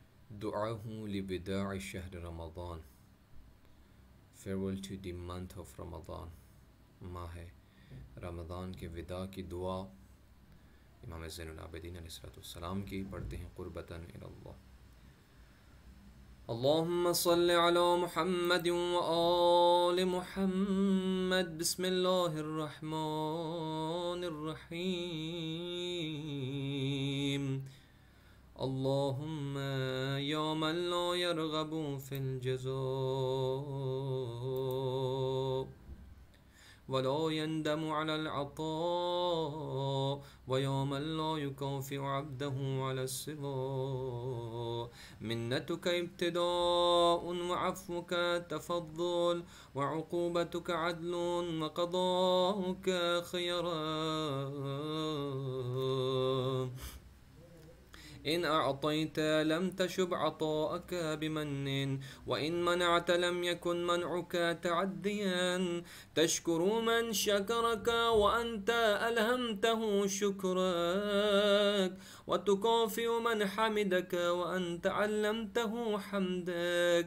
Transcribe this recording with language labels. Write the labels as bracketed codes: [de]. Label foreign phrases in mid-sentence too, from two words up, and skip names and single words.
[ar] دعاه لوداع شهر رمضان. [en] Farewell to the month of Ramadan. [hi] माह रमज़ान के विदा की दुआ इमाम ज़ैनुल आबिदीन अलैहिस्सलाम की पढ़ते हैं [ar] قربة إلى الله. اللهم صل على محمد وآل محمد. بسم الله الرحمن الرحيم. اللهم يا من لا يرغب في الجزاء ولا يندم على العطاء ويا من لا يكافئ عبده على السواء. منتك ابتداء وعفوك تفضل وعقوبتك عدل وقضاؤك خيرة. إن أعطيت لم تشب عطاءك بمن وإن منعت لم يكن منعك تعديا. تشكر من شكرك وأنت ألهمته شكرك وتكافئ من حمدك وأنت علمته حمدك.